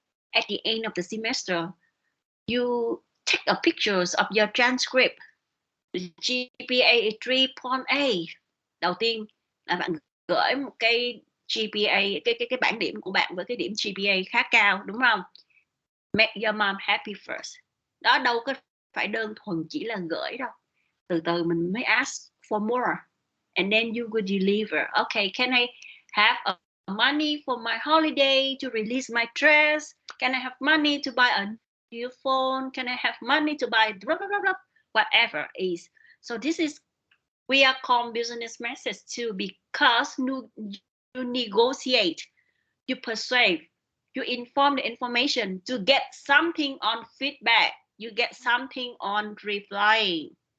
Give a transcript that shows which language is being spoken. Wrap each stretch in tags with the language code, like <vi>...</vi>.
<en>At the end of the semester, you take a pictures of your transcript. The GPA is 3.8.</en> <vi>Đầu tiên là bạn gửi một cái GPA, cái bảng điểm của bạn với cái điểm GPA khá cao, đúng không?</vi> <en>Make your mom happy first.</en> <vi>Đó đâu có phải đơn thuần chỉ là gửi đâu. Từ từ mình mới</vi> <en>ask for more. And then you will deliver. Okay, can I have a money for my holiday to release my stress? Can I have money to buy a new phone? Can I have money to buy blah, blah, blah, blah, whatever it is. So this is, we are called business message too, because you negotiate, you persuade, you inform the information to get something on feedback, you get something on replying.</en>